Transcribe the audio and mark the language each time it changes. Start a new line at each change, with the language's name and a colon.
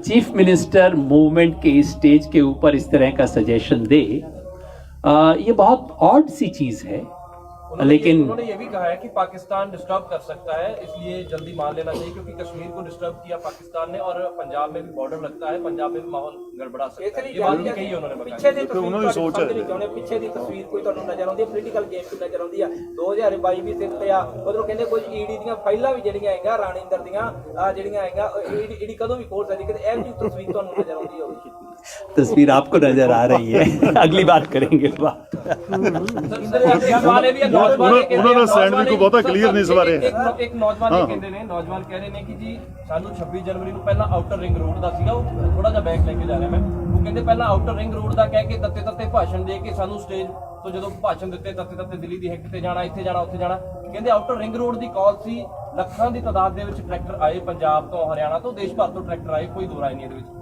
Hindi: Chief minister movement के इस stage के ऊपर इस तरह का सजेशन दे, ये बहुत ऑड सी चीज है। लेकिन उन्होंने ये भी कहा है कि पाकिस्तान डिस्टर्ब कर सकता है, इसलिए जल्दी मान लेना चाहिए, क्योंकि कश्मीर को डिस्टर्ब किया पाकिस्तान ने और पंजाब में भी बॉर्डर लगता है, पंजाब में भी माहौल गड़बड़ा सकता है। ये बात भी कही है उन्होंने।
Punjabi: ਪਿੱਛੇ ਦੀ ਤਸਵੀਰ ਕੋਈ ਤੁਹਾਨੂੰ ਨਜ਼ਰ ਆਉਂਦੀ ਹੈ? ਪੋਲੀਟੀਕਲ ਗੇਮ ਕੋਈ ਨਜ਼ਰ ਆਉਂਦੀ ਆ? 2022 ਵੀ ਸਿਰ ਤੇ ਆ, ਉਧਰੋਂ ਕਹਿੰਦੇ ਕੁਝ ਈਡੀ ਦੀਆਂ ਫਾਈਲਾਂ ਵੀ ਜਿਹੜੀਆਂ ਹੈਗਾ ਰਾਣਿੰਦਰ ਦੀਆਂ ਜਿਹੜੀਆਂ ਹੈਗਾ ਈਡੀ ਕਦੋਂ ਵੀ ਖੋਲ ਸਕਦੀ, ਕਿਤੇ ਇਹ ਜਿਹੀ ਤਸਵੀਰ ਤੁਹਾਨੂੰ ਨਜ਼ਰ ਆਉਂਦੀ ਹੋਵੇ?
Hindi: तस्वीर आपको नजर आ रही है। अगली बात करेंगे बात।
Punjabi: ਉਹਨਾਂ ਦਾ ਸੈਂਡਵਿਚ ਕੋ ਬਹੁਤਾ ਕਲੀਅਰ ਨਹੀਂ ਸਵਾਰੇ ਇੱਕ ਨੌਜਵਾਨ ਇਹ ਕਹਿੰਦੇ ਨੇ, ਨੌਜਵਾਨ ਕਹਿ ਰਹੇ ਨੇ ਕਿ ਜੀ ਸਾਨੂੰ 26 ਜਨਵਰੀ ਨੂੰ ਪਹਿਲਾਂ ਆਊਟਰ ਰਿੰਗ ਰੋਡ ਦਾ ਸੀਗਾ, ਉਹ ਥੋੜਾ ਜਿਹਾ ਬੈਕ ਲੈ ਕੇ ਜਾ ਰਿਹਾ ਮੈਂ, ਉਹ ਕਹਿੰਦੇ ਪਹਿਲਾਂ ਆਊਟਰ ਰਿੰਗ ਰੋਡ ਦਾ ਕਹਿ ਕੇ ਤੱਤੇ ਭਾਸ਼ਣ ਦੇ ਕੇ ਸਾਨੂੰ ਸਟੇਜ ਤੋਂ ਜਦੋਂ ਭਾਸ਼ਣ ਦਿੱਤੇ ਤੱਤੇ ਦਿੱਲੀ ਦੀ ਹਿੱਕ ਤੇ ਜਾਣਾ, ਇੱਥੇ ਜਾਣਾ, ਉੱਥੇ ਜਾਣਾ, ਕਹਿੰਦੇ ਆਊਟਰ ਰਿੰਗ ਰੋਡ ਦੀ ਕਾਲ ਸੀ, ਲੱਖਾਂ ਦੀ ਤਾਦਾਦ ਦੇ ਵਿੱਚ ਟਰੈਕਟਰ ਆਏ ਪੰਜਾਬ ਤੋਂ, ਹਰਿਆਣਾ ਤੋਂ, ਦੇਸ਼ ਭਰ ਤੋਂ ਟਰੈਕਟਰ ਆਏ, ਕੋਈ ਦੋ ਰਾਏ ਨਹੀਂ ਇਹਦੇ ਵਿੱਚ।